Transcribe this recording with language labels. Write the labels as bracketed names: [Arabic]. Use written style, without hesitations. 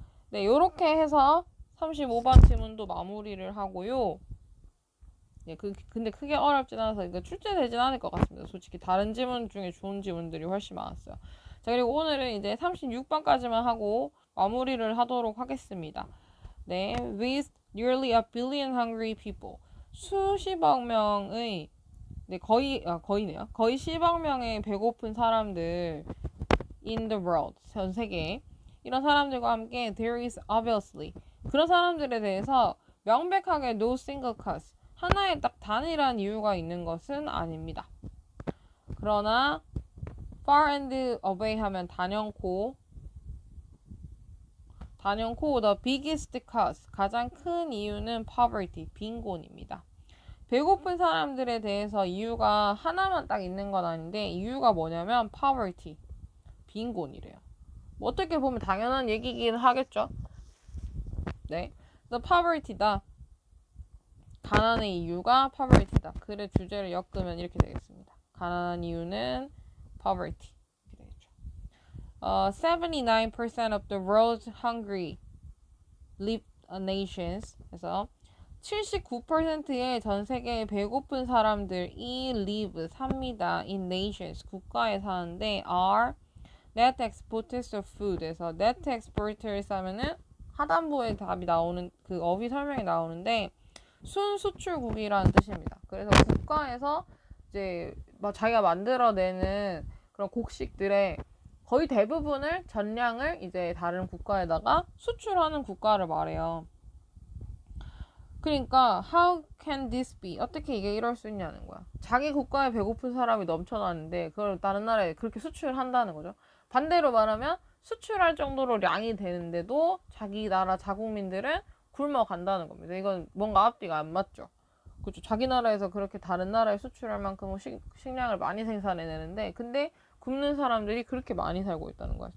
[Korean] 네, 이렇게 해서 35번 지문도 마무리를 하고요. 네, 근데 크게 어렵진 않아서 이거 출제되진 않을 것 같습니다. 솔직히 다른 지문 중에 좋은 지문들이 훨씬 많았어요. 자, 그리고 오늘은 이제 36번까지만 하고 마무리를 하도록 하겠습니다. [English] 네, with nearly a billion hungry people. [Korean] 수십억 명의, 네, 거의네요. 거의 10억 명의 배고픈 사람들 [English] in the world, [Korean] 전 세계에. 이런 사람들과 함께 [English] there is obviously, [Korean] 그런 사람들에 대해서 명백하게 [English] no single cause, [Korean] 하나의 딱 단일한 이유가 있는 것은 아닙니다. 그러나 [English] far and away [Korean] 하면 단연코 [English] the biggest cause, [Korean] 가장 큰 이유는 poverty, 빈곤입니다. 배고픈 사람들에 대해서 이유가 하나만 딱 있는 건 아닌데 이유가 뭐냐면 poverty, 빈곤이래요. 뭐 어떻게 보면 당연한 얘기긴 하겠죠. 네, [English] the poverty [Korean] 다. 가난의 이유가 poverty다. 글의 주제를 엮으면 이렇게 되겠습니다. 가난한 이유는 poverty. 이렇게 되겠죠. [English] 79% of the world's hungry nations. [Korean] 그래서 79%의 전 세계의 배고픈 사람들이 live, 삽니다. [English] in nations, [Korean] 국가에 사는데 [English] are net exporters of food. [Korean] 그래서 net exporters 하면은 하단부에 답이 나오는 그 어휘 설명이 나오는데 순수출국이라는 뜻입니다. 그래서 국가에서 이제 자기가 만들어내는 그런 곡식들의 거의 대부분을 전량을 이제 다른 국가에다가 수출하는 국가를 말해요. 그러니까 [English] how can this be? [Korean] 어떻게 이게 이럴 수 있냐는 거야. 자기 국가에 배고픈 사람이 넘쳐나는데 그걸 다른 나라에 그렇게 수출한다는 거죠. 반대로 말하면 수출할 정도로 량이 되는데도 자기 나라 자국민들은 굶어간다는 겁니다. 이건 뭔가 앞뒤가 안 맞죠. 그렇죠. 자기 나라에서 그렇게 다른 나라에 수출할 만큼 식량을 많이 생산해내는데 근데 굶는 사람들이 그렇게 많이 살고 있다는 거야.